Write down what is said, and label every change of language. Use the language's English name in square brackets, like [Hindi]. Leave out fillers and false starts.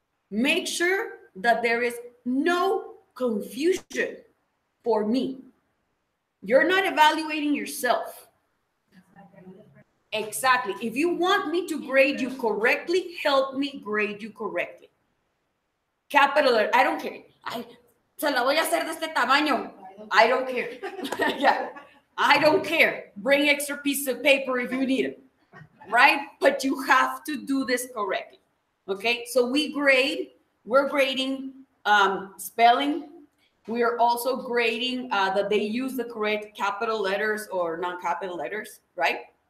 [English] Make sure that there is no confusion for me. You're not evaluating yourself. Exactly. If you want me to grade you correctly, help me grade you correctly. Capital letter, I don't care. [Spanish] Se la voy a hacer de este tamaño. [English] I don't care. Yeah, I don't care. Bring extra pieces of paper if you need it, right? But you have to do this correctly. Okay, so we're grading spelling. We are also grading that they use the correct capital letters or non-capital letters, right?